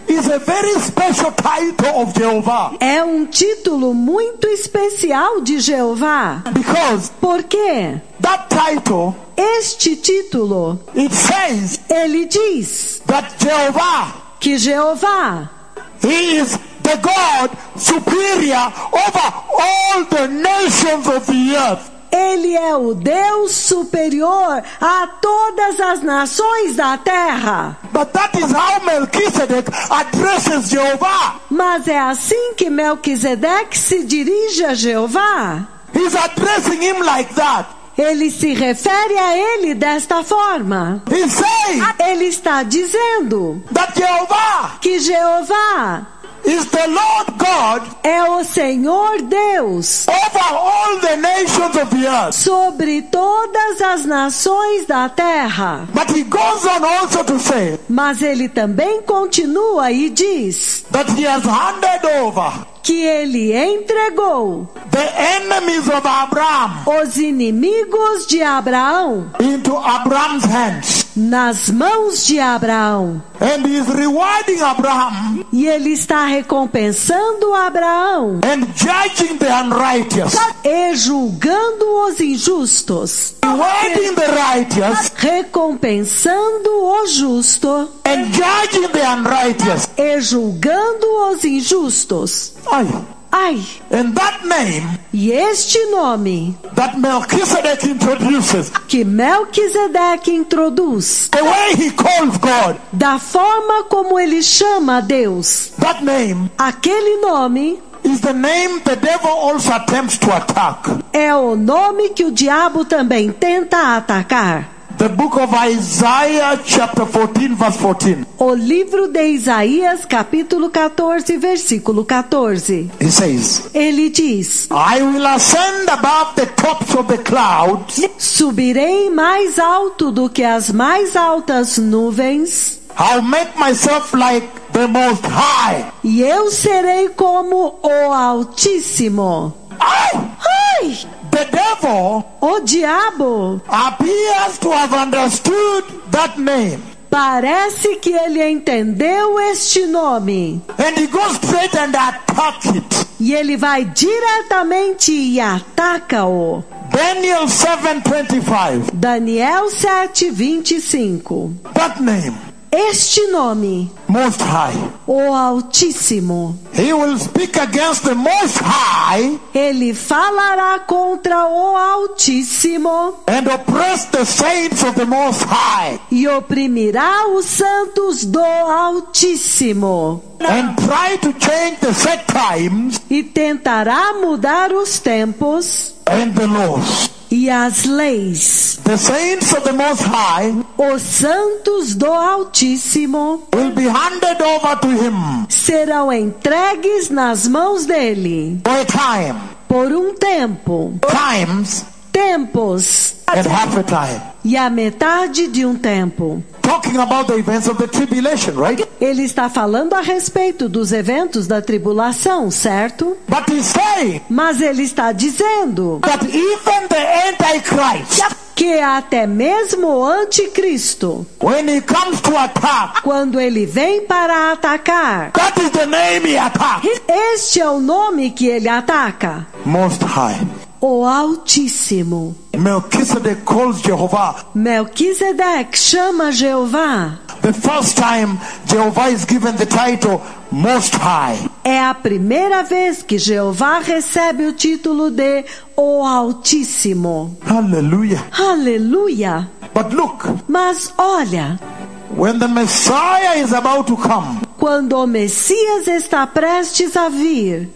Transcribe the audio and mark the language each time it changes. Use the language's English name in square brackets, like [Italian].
[English] is a very special title of Jehovah. [Portuguese] é um título muito especial de Jeová. [English] Because [Portuguese] Por quê? [English] that title, [Portuguese] Este título, [English] it says [Portuguese] ele diz [English] that Jehovah, [Portuguese] que Jeová, [English] He is the God superior over all the nations of the earth. [Portuguese] ele é o Deus superior a todas as nações da terra. [English] But that is how Melchizedek addresses Jehovah. [Portuguese] Mas é assim que Melquisedeque se dirige a Jeová. [English] He's addressing him like that. [Portuguese] Ele se refere a ele desta forma. [English] He's saying [Portuguese] Ele está dizendo [English] that Jehovah [Portuguese] que Jeová [English] is the Lord God [Portuguese] é o Senhor Deus [English] over all the nations of the earth. [Portuguese] sobre todas as nações da terra. [English] But he goes on also to say [Portuguese] Mas ele também continua e diz [English] that he has handed over [Portuguese] que ele entregou [English] the enemies of Abraham [Portuguese] os inimigos de Abraão [English] into Abraham's hands. [Portuguese] nas mãos de Abraão. [English] And he is rewarding Abraham [Portuguese] E ele está recompensando Abraão [English] and judging the unrighteous. [Portuguese] e julgando os injustos, [English] Rewarding the righteous [Portuguese] recompensando o justo [English] and judging the unrighteous. [Portuguese] e julgando os injustos. Aye. Ai, [English] And that name [Portuguese] e este nome [English] that Melchizedek introduces, [Portuguese] que Melquisedeque introduz, [English] the way he calls God, [Portuguese] da forma como ele chama a Deus, [English] that name [Portuguese] aquele nome [English] is the name the devil also attempts to attack. [Portuguese] é o nome que o diabo também tenta atacar. [English] The book of Isaiah chapter 14 verse 14. [Portuguese] O livro de Isaías, capítulo 14, versículo 14. [English] He says, [Portuguese] Ele diz: [English] I will ascend above the tops of the clouds. [Portuguese] subirei mais alto do que as mais altas nuvens, [English] I'll make myself like the Most High. [Portuguese] e eu serei como o Altíssimo. Ai! [English] The devil [Portuguese] O diabo [English] appears to have understood that name. [Portuguese] parece que ele entendeu este nome. [English] And he goes straight and attacks it. [Portuguese] E ele vai diretamente e ataca-o. [English] Daniel 7:25. [Portuguese] Daniel 7:25. [English] That name, [Portuguese] Este nome, [English] Most High. [Portuguese] o Altíssimo, [English] He will speak against the Most High [Portuguese] ele falará contra o Altíssimo [English] and oppress the saints of the Most High [Portuguese] e oprimirá os santos do Altíssimo [English] and try to change the set times [Portuguese] e tentará mudar os tempos [English] and the laws. [Portuguese] e as leis. [English] The saints of the Most High [Portuguese] Os santos do Altíssimo [English] will be handed over to Him [Portuguese] serão entregues nas mãos dele [English] for a time, [Portuguese] por um tempo, [English] times [Portuguese] tempos [English] and half a time. [Portuguese] e a metade de um tempo. [English] Talking about the events of the tribulation, right? [Portuguese] Ele está falando a respeito dos eventos da tribulação, certo? [English] But he's saying [Portuguese] Mas ele está dizendo [English] that even the Antichrist, [Portuguese] que até mesmo o anticristo, [English] when he comes to attack, [Portuguese] quando ele vem para atacar, [English] that is the name he attacks. [Portuguese] este é o nome que ele ataca: [English] Most High. [Portuguese] o Altíssimo. [English] Melchizedek calls Jehovah [Portuguese] Melquisedeque chama Jeová [English] the first time Jehovah is given the title Most High. [Portuguese] É a primeira vez que Jeová recebe o título de O Altíssimo. [English] Hallelujah. [Portuguese] Aleluia! [English] But look, [Portuguese] Mas olha, [English] when the Messiah is about to come, [Portuguese] quando o Messias está prestes a vir,